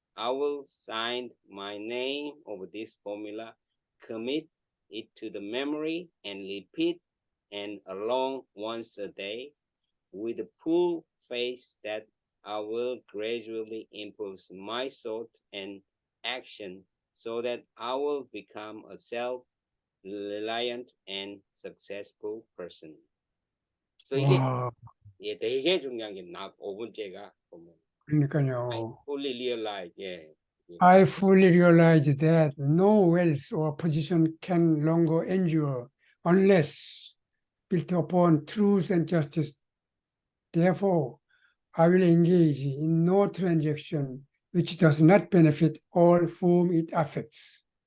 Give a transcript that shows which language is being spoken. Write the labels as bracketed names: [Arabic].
[English] I will sign my name over this formula, commit it to the memory, and repeat and along once a day with the full faith that I will gradually impulse my thought and action so that I will become a self-reliant and successful person. [Korean] So 이게 와, 되게 중요한 게 5번째가 보면 I 그러니까요. [English] fully realize, 예. I fully realize that no wealth or position can longer endure unless built upon truth and justice. Therefore, I will engage in no transaction which does not benefit all whom it affects.